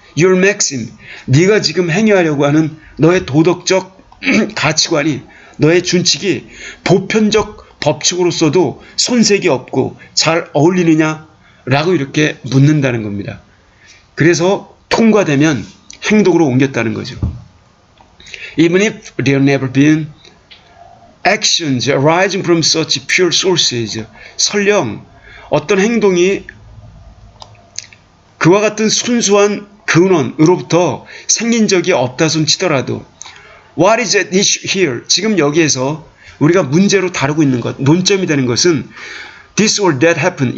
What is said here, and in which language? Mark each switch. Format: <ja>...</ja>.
<en>Your maxim,</en> <ko>네가 지금 행위하려고 하는 너의 도덕적 가치관이, 너의 준칙이 보편적 법칙으로서도 손색이 없고 잘 어울리느냐? 라고 이렇게 묻는다는 겁니다. 그래서 통과되면 행동으로 옮겼다는 거죠.</ko> <en>even if there never been actions arising from such pure sources.</en> <ko>설령 어떤 행동이 그와 같은 순수한 근원으로부터 생긴 적이 없다 손 치더라도</ko> <en>What is at issue here?</en> <ko>지금 여기에서 우리가 문제로 다루고 있는 것, 논점이 되는 것은</ko> <en>this or that happened.</en>